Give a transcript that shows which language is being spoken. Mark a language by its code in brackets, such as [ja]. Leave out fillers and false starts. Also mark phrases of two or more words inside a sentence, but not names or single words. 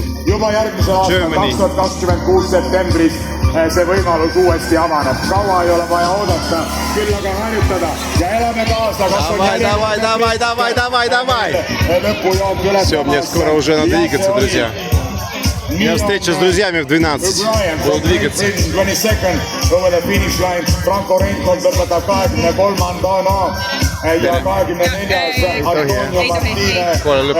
[et] Juba järgmisel aastal 2026 septembris see võimalus uuesti avaneb. Kaua ei ole vaja oodata, küll aga harjutada ja elame kaasa. [ru] Давай. Все, мне скоро уже надо двигаться, друзья. У меня встреча с друзьями в 12. Буду двигаться. [et] Franco Renkold lõpetab 23. ja 24. Antonio Martine.